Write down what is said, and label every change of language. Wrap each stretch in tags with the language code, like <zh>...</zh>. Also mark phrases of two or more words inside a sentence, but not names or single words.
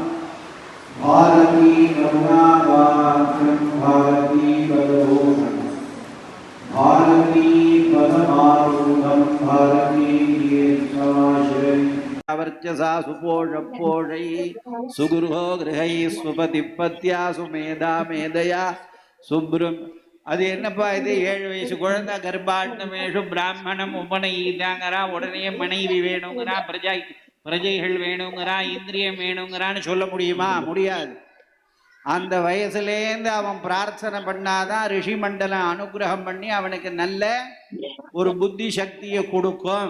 <sa>भारती करुणापात्रं भारती पदभूषणं भारती पदमारूढं भारती कीर्तनाश्रयम् वर्चसा सुपोषपोषै सुगुरुहो गृहै स्वपतिपत्या सुमेधा मेधया சுப்ரம்.</sa> <ta>அது என்னப்பா இது 7 வயசு குழந்தை</ta> <sa>गर्भाष्टमेषु ब्राह्मणम्</sa> <ta>உபநயிதாங்கிறா, உடனே மனைவி வேணுங்கிறா, பிரஜைகள் வேணுங்கிறா, இந்திரியம் வேணுங்கிறான்னு சொல்ல முடியுமா? முடியாது. அந்த வயசுலேருந்து அவன் பிரார்த்தனை பண்ணாதான் ரிஷி மண்டலம் அனுகிரகம் பண்ணி அவனுக்கு நல்ல ஒரு புத்தி சக்தியை கொடுக்கும்.</ta>